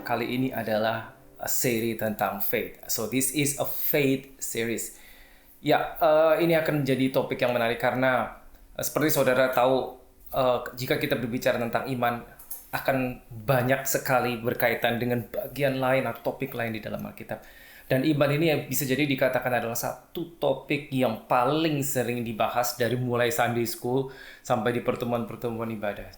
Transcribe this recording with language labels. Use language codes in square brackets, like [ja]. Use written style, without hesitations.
[id] Kali ini adalah seri tentang faith. [en] So this is a faith series. [id] Ya, ini akan menjadi topik yang menarik karena seperti saudara tahu, jika kita berbicara tentang iman, akan banyak sekali berkaitan dengan bagian lain atau topik lain di dalam Alkitab. Dan iman ini yang bisa jadi dikatakan adalah satu topik yang paling sering dibahas dari mulai Sunday School sampai di pertemuan-pertemuan ibadah.